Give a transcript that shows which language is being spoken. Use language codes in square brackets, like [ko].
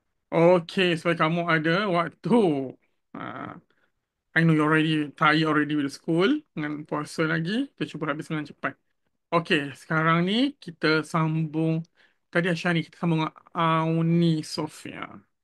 [ms] Okey, supaya kamu ada waktu. [en] Uh, I know you already tired already with school. [ms] Dengan puasa lagi. Kita cuba habis dengan cepat. Okey, sekarang ni kita sambung. Tadi Aisyah ni kita sambung dengan Auni Sofia.